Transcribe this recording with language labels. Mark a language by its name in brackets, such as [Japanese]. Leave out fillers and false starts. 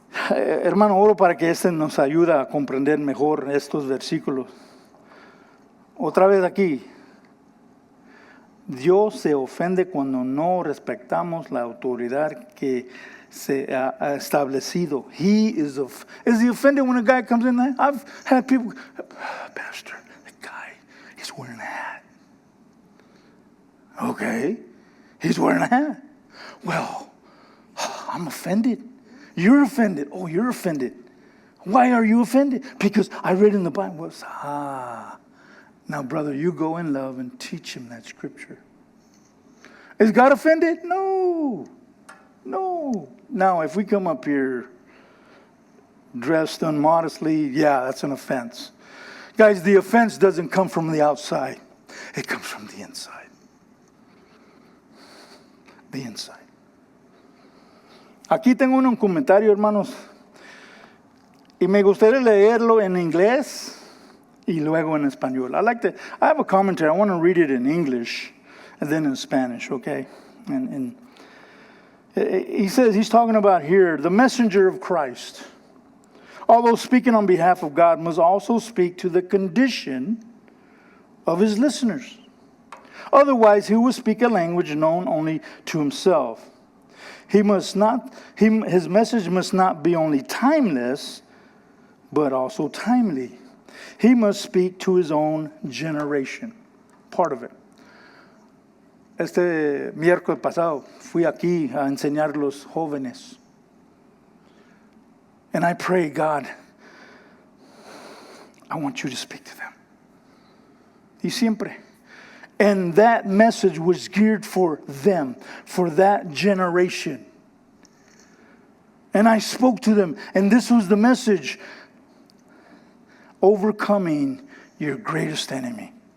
[Spanish] Hermano, oro para que este nos ayude a comprender mejor estos versículos. Otra vez aquí. Dios se ofende cuando no respetamos la autoridad que se ha establecido. [English] Is he offended when a guy comes in there? I've had people, Pastor, that guy, he's wearing a hat. Okay. He's wearing a hat. Well, I'm offended. You're offended. Oh, you're offended. Why are you offended? Because I read in the Bible. Now, brother, you go in love and teach him that scripture. Is God offended? No. Now, if we come up here dressed immodestly, yeah, that's an offense. Guys, the offense doesn't come from the outside. It comes from the inside. The inside. [Spanish] Aquí tengo un comentario, hermanos, y me gustaría leerlo en inglés y luego en español. [English] I have a commentary. I want to read it in English and then in Spanish, okay? And he says, he's talking about here, the messenger of Christ, although speaking on behalf of God, must also speak to the condition of his listeners. Otherwise, he will speak a language known only to himself. His message must not be only timeless, but also timely. He must speak to his own generation. Part of it. [Spanish] Este miércoles pasado fui aquí a enseñar los jóvenes. [English] And I pray, God, I want you to speak to them. [Spanish] Y siempre. [English] And that message was geared for them, for that generation. And I spoke to them, and this was the message: overcoming your greatest enemy.